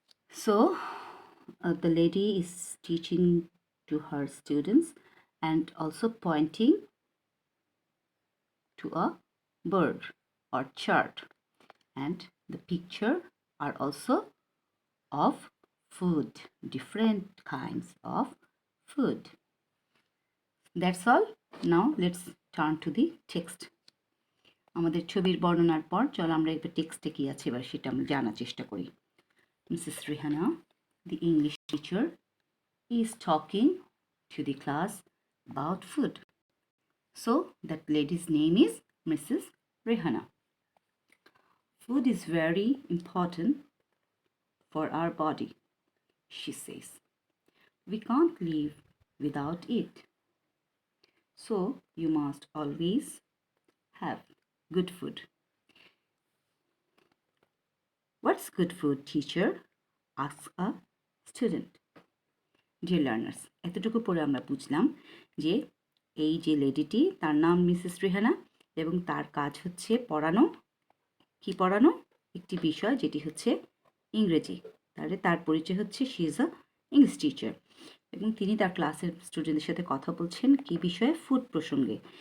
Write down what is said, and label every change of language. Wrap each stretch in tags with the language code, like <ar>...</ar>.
<en>So the lady is teaching to her students and also pointing to a bird or chart, and the picture are also of food, different kinds of food. That's all. Now let's turn to the text.</en> <bn>আমাদের ছবির বর্ণনার পর চলো আমরা একবার টেক্সটে কি আছে এবার সেটা আমরা জানার চেষ্টা করি।</bn> <en>Mrs. Rihanna, the English teacher, is talking to the class about food. So that lady's name is Mrs. Rihanna. Food is very important for our body, she says. We can't live without it. So you must always have good food. What's good food, teacher? Asks a student. Dear learners,</en> <bn>এতটুকু পরে আমরা বুঝলাম যে এই যে লেডিটি তার নাম Mrs Rehana এবং তার কাজ হচ্ছে পড়ানো। কি পড়ানো? একটি বিষয় যেটি হচ্ছে ইংরেজি। তাহলে তার পরিচয় হচ্ছে</bn> <en>she is a English teacher</en> <bn>এবং তিনি তার ক্লাসের স্টুডেন্টদের সাথে কথা বলছেন কি বিষয়ে? ফুড প্রসঙ্গে।</bn>